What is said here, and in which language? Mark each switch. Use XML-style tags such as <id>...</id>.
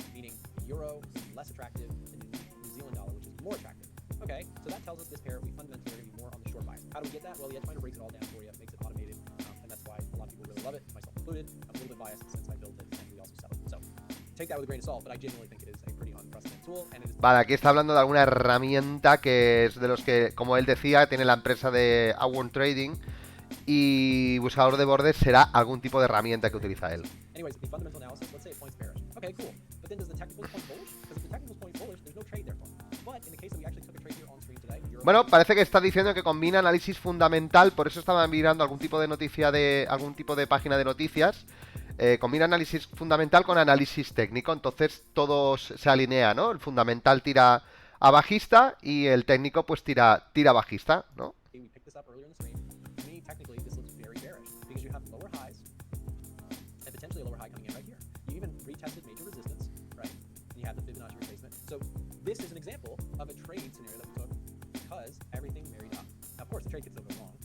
<en>Meaning the euro is less attractive than the New Zealand dollar, which is more attractive. Okay, so that tells us this pair we fundamentally are going to be more on the short bias. How do we get that? Well, the edge finder breaks it all down for you, makes it automated, and that's why a lot of people really love it, myself included. I'm a little bit biased since I built it, and we also sell it. So take that with a grain of salt, but I genuinely think it is a pretty unprecedented tool, and it is.</en> <es>Vale, aquí está hablando de alguna herramienta que es de los que, como él decía, tiene la empresa de Awon Trading, y buscador de bordes será algún tipo de herramienta que utiliza él.</es> <en>Anyways, the fundamental analysis, let's say it points bearish. Okay, cool. But then does the technicals point bullish? Because if the technicals point bullish, there's no trade there for me. But in the case that we actually took a trade here on stream today,</en> <es>Bueno, parece que está diciendo que combina análisis fundamental, por eso estaba mirando algún tipo de noticia de algún tipo de página de noticias. Combina análisis fundamental con análisis técnico, entonces todo se alinea, ¿no? El fundamental tira a bajista y el técnico pues tira bajista, ¿no?</es> <en>we picked this up earlier in the stream. To me, technically, this looks very bearish because you have lower highs and potentially a lower high coming in right here. You even retested major resistance, right? And you have the Fibonacci retracement. So this is an example of a trade scenario that we took because everything married up. Now, of course, the trade could still go wrong.</en>